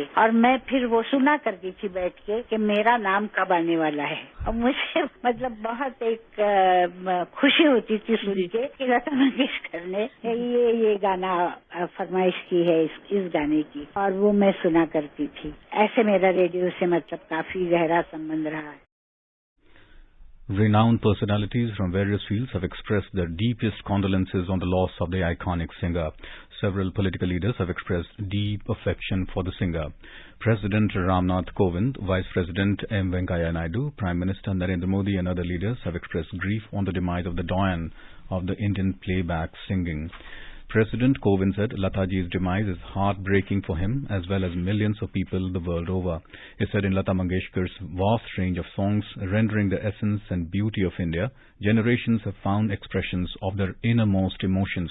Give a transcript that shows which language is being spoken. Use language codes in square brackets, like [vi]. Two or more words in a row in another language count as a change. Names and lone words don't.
[hi] और मैं फिर वो सुना करती थी बैठ के कि मेरा नाम कब आने वाला है। और मुझे मतलब बहुत एक खुशी होती थी सुन के कि लता मंगेशकर ने ये गाना फरमाइश की है इस गाने की, और वो मैं सुना करती थी। ऐसे मेरा रेडियो से मतलब काफी गहरा संबंध रहा है। [en] Renowned personalities from various fields have expressed their deepest condolences on the loss of the iconic singer. Several political leaders have expressed deep affection for the singer. President Ramnath Kovind, Vice President M. Venkaiah Naidu, Prime Minister Narendra Modi and other leaders have expressed grief on the demise of the doyen of the Indian playback singing. President Kovind said Lataji's demise is heartbreaking for him as well as millions of people the world over. He said in Lata Mangeshkar's vast range of songs rendering the essence and beauty of India, generations have found expressions of their innermost emotions.